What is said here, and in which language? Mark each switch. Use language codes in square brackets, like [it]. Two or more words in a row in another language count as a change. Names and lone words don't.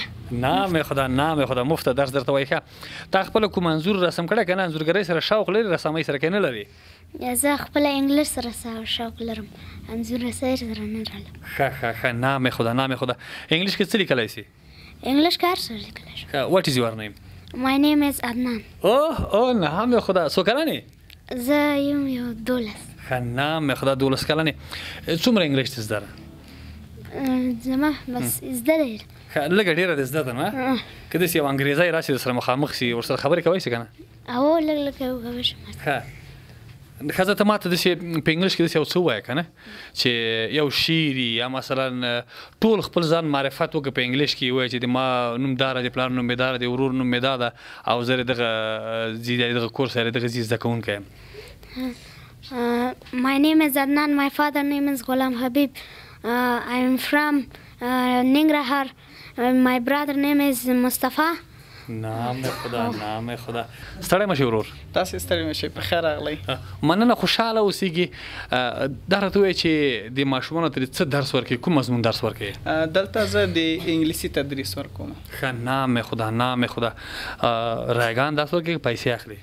[ps] نام خدا مفته درس درته وایي ښه تا خپله کوم انځور رسم کړی که نه انځورګرۍ سره شوق لري رسامۍ سره کې نه لري زه خپله انګلیش سره شوق لرم انځور رسۍ سره نه لرم ښه نام خدا انګلیش کې څه لیکلی سي انګلیش کې هر څه لیکلی شو [en] What is your name? My name is Adnan. [ps] نام خدا څو کلن یې زه یم یو 12 نام خدا 12 کلن یې څومره انګلیش دې زده ده زما بس زده دی لږه ډېره دې زده ده نه که داسې یو انګریزی راشي درسره مخامخ شي ورسره خبرې کوی شي که نه لږ وکولی شم ښځه ته ماته داسې په انګلیش کې داسې یو څه ووایه که نه چې یو شعر یا مثلا ټول خپل ځان معرفت وکړه په انګلیش کې ووایه چې د ما نوم داره د پلار نوم مې داره د ورور نوم مې دا ده او زه دغه کورس دغه زی زده کوونکی یم [en] My name is Adnan. My father name is Ghulam Habib. I am from Ningrahar. My brother name is Mustafa. [ps] نام خدا ستړی مه شې ورور تاسې ستړی مه شئ په خیر راغلی مننه خوشحاله اوسېږي دا راته ووایه چې د ماشومانو ته څه درس ورکوي کوم مضمون درس ورکوي دلته زه د انګلیسي تدریس ورکوم ښه نام خدا رایګان درس ورکوي پیسې اخلي